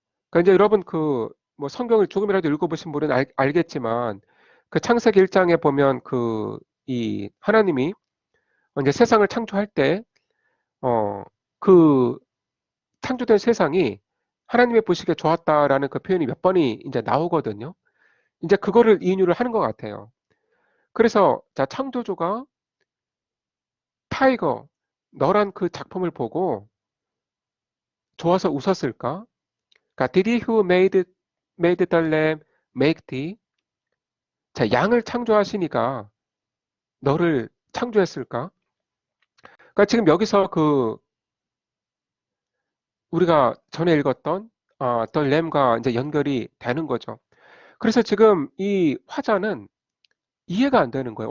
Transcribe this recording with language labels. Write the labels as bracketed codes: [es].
[ko] 그러니까 이제 여러분 뭐 성경을 조금이라도 읽어보신 분은 알겠지만 그 창세기 1장에 보면 이 하나님이 이제 세상을 창조할 때 그 창조된 세상이 하나님의 보시기에 좋았다라는 그 표현이 몇 번이 이제 나오거든요. 이제 그거를 인유를 하는 것 같아요. 그래서 자 창조주가 타이거 너란 그 작품을 보고 좋아서 웃었을까? 그러니까 [en] Did he who made the lamb make thee? [ko] 자 양을 창조하시니까 너를 창조했을까? 그러니까 지금 여기서 우리가 전에 읽었던 The Lamb과 이제 연결이 되는 거죠. 그래서 지금 이 화자는 이해가 안 되는 거예요.